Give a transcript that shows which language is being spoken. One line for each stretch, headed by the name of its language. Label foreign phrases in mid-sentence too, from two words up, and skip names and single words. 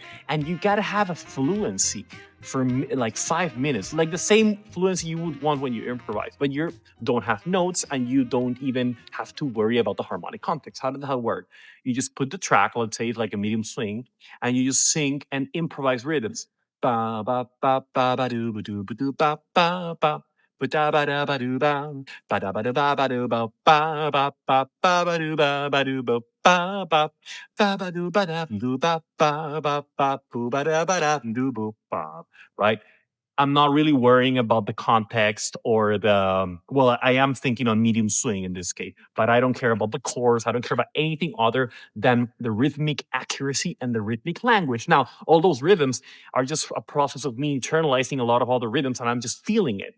English: And you got to have a fluency for like 5 minutes, like the same fluency you would want when you improvise, but you don't have notes and you don't even have to worry about the harmonic context. How does that work? You just put the track, let's say it's like a medium swing, and you just sing and improvise rhythms. Ba ba ba ba ba do ba do ba do ba ba ba ba da ba da ba do ba ba da ba da ba ba do ba ba ba ba ba ba do ba do ba ba ba ba ba do ba da do ba ba ba ba boo ba da ba da do boo ba, right? I'm not really worrying about the context or well, I am thinking on medium swing in this case, but I don't care about the chords. I don't care about anything other than the rhythmic accuracy and the rhythmic language. Now, all those rhythms are just a process of me internalizing a lot of other rhythms, and I'm just feeling it.